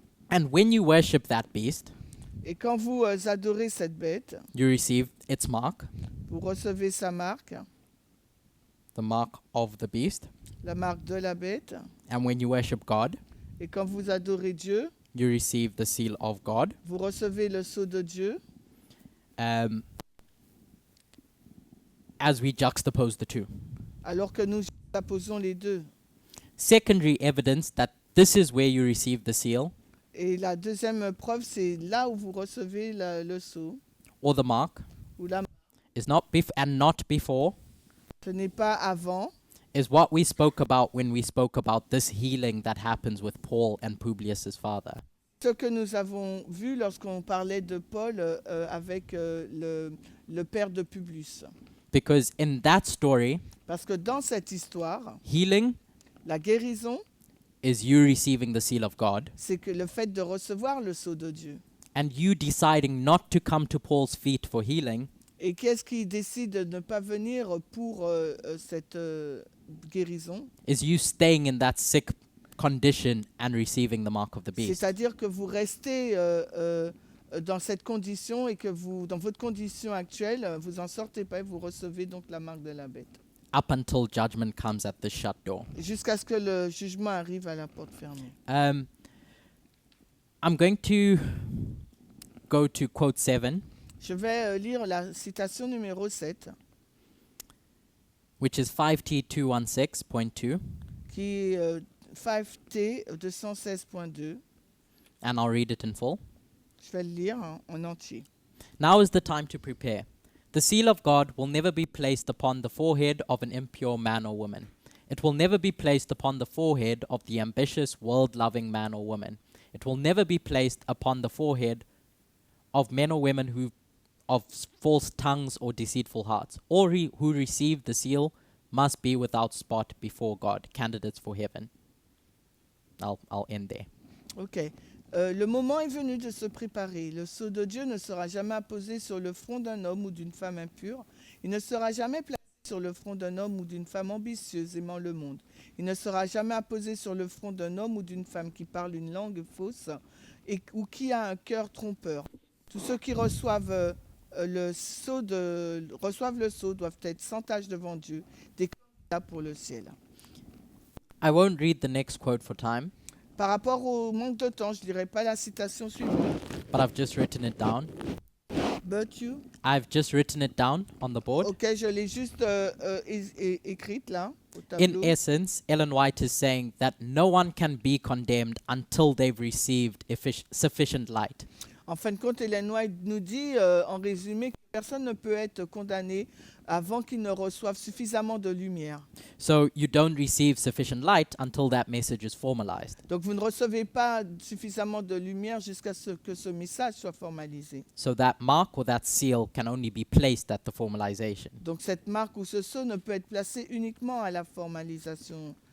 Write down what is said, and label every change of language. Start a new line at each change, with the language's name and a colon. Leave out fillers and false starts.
English: And when you worship that beast,
French: Et quand vous adorez cette bête,
English: you receive its mark,
French: vous recevez sa marque,
English: the mark of the beast.
French: la marque de la bête.
English: And when you worship God,
French: Et quand vous adorez Dieu,
English: you receive the seal of God.
French: vous recevez le sceau de Dieu.
English: As we juxtapose the two.
French: Alors que nous apposons les deux.
English: Secondary evidence that this is where you receive the seal
French: Et la deuxième preuve, c'est là où vous recevez le sceau
English: or the mark
French: ou la
English: is not and not before,
French: ce n'est pas avant,
English: is what we spoke about when we spoke about this healing that happens with Paul and Publius's father.
French: ce que nous avons vu lorsqu'on parlait de Paul avec le père de Publius.
English: Because in that story,
French: Parce que dans cette histoire,
English: healing
French: la guérison,
English: is you receiving the seal of God
French: c'est que le fait de recevoir le sceau de Dieu.
English: and you deciding not to come to Paul's feet for healing
French: Et qu'est-ce qui décide de ne pas venir pour cette guérison?
English: is you staying in that sick condition and receiving the mark of the beast.
French: C'est-à-dire que vous restez dans cette condition et que vous, dans votre condition actuelle, vous en sortez pas et vous recevez donc la marque de la bête.
English: Up until judgment comes at the shut door.
French: Jusqu'à ce que le jugement arrive à la porte fermée.
English: I'm going to go to quote 7,
French: Je vais lire la citation numéro 7,
English: which is 5T 216.2,
French: qui est 5T 216.2.
English: and I'll read it in full.
French: Je vais le lire en entier.
English: Now is the time to prepare. The seal of God will never be placed upon the forehead of an impure man or woman. It will never be placed upon the forehead of the ambitious, world-loving man or woman. It will never be placed upon the forehead of men or women who of false tongues or deceitful hearts. All who receive the seal must be without spot before God, candidates for heaven. I'll end there. Ok.
French: Le moment est venu de se préparer. Le sceau de Dieu ne sera jamais apposé sur le front d'un homme ou d'une femme impure. Il ne sera jamais placé sur le front d'un homme ou d'une femme ambitieuse aimant le monde. Il ne sera jamais apposé sur le front d'un homme ou d'une femme qui parle une langue fausse ou qui a un cœur trompeur. Tous ceux qui reçoivent le sceau doivent être sans tache devant Dieu, des candidats pour le ciel.
English: I won't read the next quote for time,
French: Par rapport au manque de temps, je ne lirai pas la citation suivante.
English: but I've just written it down. But you? I've just written it down on the board.
French: Ok, je l'ai juste écrite là, au
English: In
French: tableau.
English: essence, Ellen White is saying that no one can be condemned until they've received sufficient light.
French: En fin de compte, Ellen White nous dit, en résumé, que personne ne peut être condamné avant qu'il ne reçoive suffisamment de lumière.
English: So you don't receive sufficient light until that message is formalized.
French: Donc vous ne recevez pas suffisamment de lumière jusqu'à ce que ce message soit formalisé.
English: So that mark or that seal can only be placed at the formalization.
French: Donc cette marque ou ce sceau ne peut être placé uniquement à la formalisation